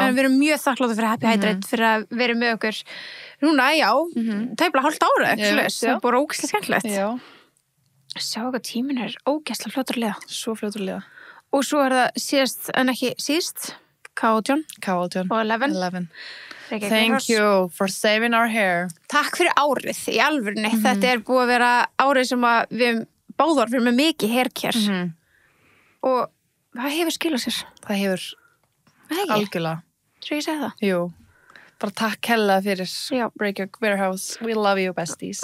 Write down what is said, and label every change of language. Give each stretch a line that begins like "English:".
Icelandic: En við erum mjög þakkláta fyrir Happy Hydrate fyrir að vera með okkur. Núna, tæplega hálft ára, það er bara ógeðslega skemmtilegt. Já. Sjá hvað tíminn er ógeðslega fljótur að liða. Svo fljótur að liða. Og svo er það síðast, en ekki síðast, K18 og 11.
English: Thank you for saving our hair.
Icelandic: Takk fyrir árið, í alvörunni. Þetta er búið að vera árið sem að við báðar fyrir með mikið haircare og það hefur skilað sér. Það hefur algjörlega. Svo ég segi það. Jú, bara takk hella fyrir Break Your Warehouse,
English: we love you besties.